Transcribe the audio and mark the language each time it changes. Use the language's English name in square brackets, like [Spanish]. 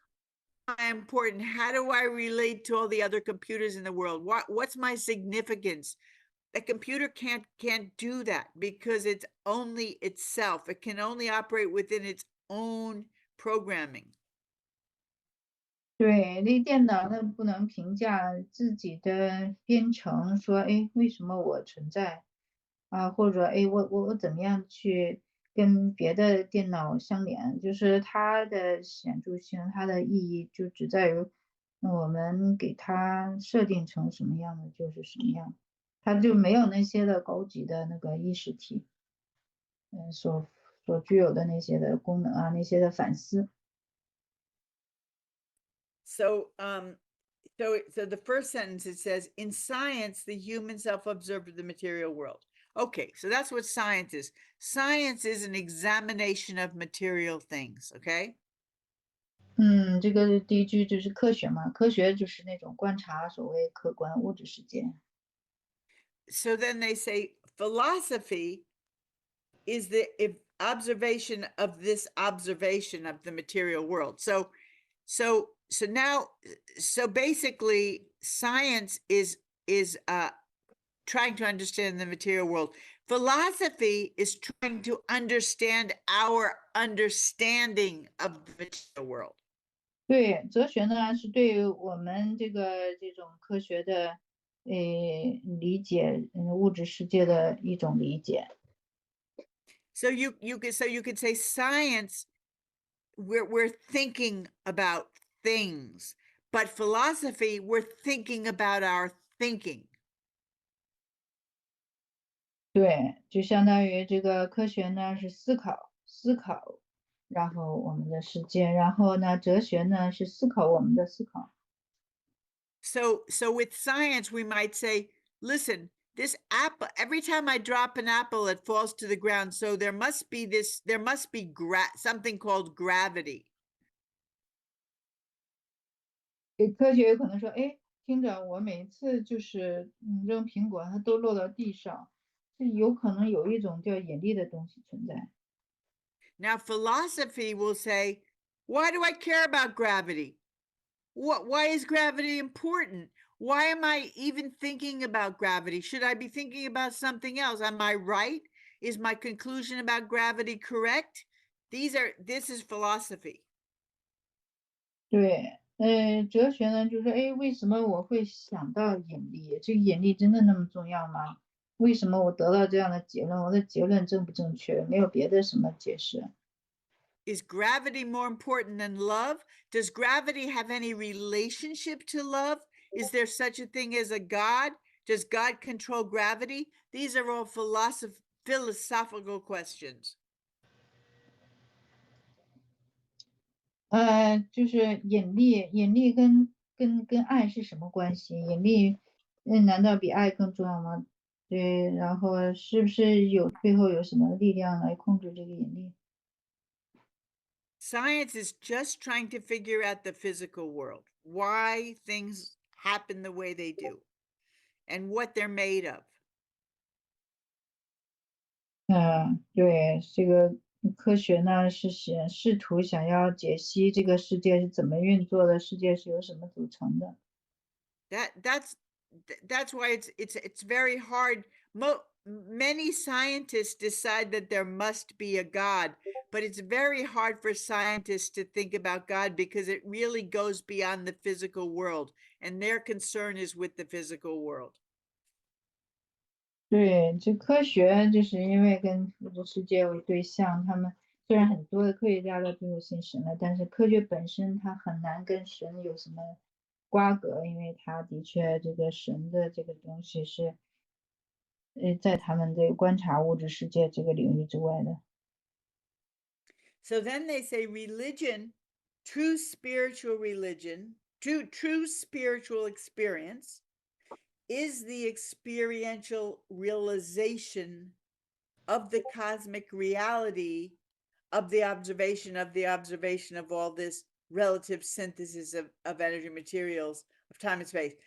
[English] Why am I important? How do I relate to all the other computers in the world? What's my significance? The computer can't do that because it's only itself. It can only operate within its own programming. [Chinese] 对，那电脑它不能评价自己的编程，说，哎，为什么我存在啊？或者，哎，我怎么样去跟别的电脑相连？就是它的显著性，它的意义就只在于我们给它设定成什么样的就是什么样，它就没有那些的高级的那个意识体，所具有的那些的功能啊，那些的反思。 [English] So the first sentence, it says, in science, the human self-observed the material world. Okay, so that's what science is. Science is an examination of material things, okay? [Chinese] 这个第一句就是科学嘛，科学就是那种观察所谓客观物质世界。 [English] So then they say philosophy is the observation of this observation of the material world. So basically science is trying to understand the material world. Philosophy is trying to understand our understanding of the material world. [Chinese] 对，哲学呢是对我们这种科学的理解，物质世界的一种理解。 [English] So you could say science, we're thinking about things, but philosophy, we're thinking about our thinking. [Chinese] 对，就相当于这个科学呢是思考，然后我们的世界，然后呢哲学呢是思考我们的思考。 [English] So with science, we might say, listen, this apple, every time I drop an apple, it falls to the ground. So there must be something called gravity. [Chinese] 科学有可能说，哎，听着，我每次就是扔苹果，它都落到地上，这有可能有一种叫引力的东西存在。 [English] Now, philosophy will say, why do I care about gravity? Why is gravity important? Why am I even thinking about gravity? Should I be thinking about something else? Am I right? Is my conclusion about gravity correct? This is philosophy. [Chinese] 对，哲学呢，就是说，哎，为什么我会想到引力？这个引力真的那么重要吗？为什么我得到这样的结论？我的结论正不正确？没有别的什么解释。 [English] Is gravity more important than love? Does gravity have any relationship to love? Is there such a thing as a God? Does God control gravity? These are all philosophical questions. [Chinese] 就是引力，引力跟爱是什么关系？引力，难道比爱更重要吗？对，然后是不是背后有什么力量来控制这个引力？ [English] Science is just trying to figure out the physical world, why things happen the way they do, and what they're made of. [Chinese] 对，这个科学呢是试图想要解析这个世界是怎么运作的，世界是由什么组成的。 [English] That's why it's very hard. Many scientists decide that there must be a God, but it's very hard for scientists to think about God because it really goes beyond the physical world, and their concern is with the physical world. [Chinese] 对，这科学就是因为跟这个世界为对象，他们虽然很多的科学家都最后信神了，但是科学本身它很难跟神有什么瓜葛，因为它的确这个神的这个东西是，在他们这个观察物质世界这个领域之外的。 [English] So then they say religion, true spiritual religion, true spiritual experience is the experiential realization of the cosmic reality of the observation of all this relative synthesis of energy materials of time and space.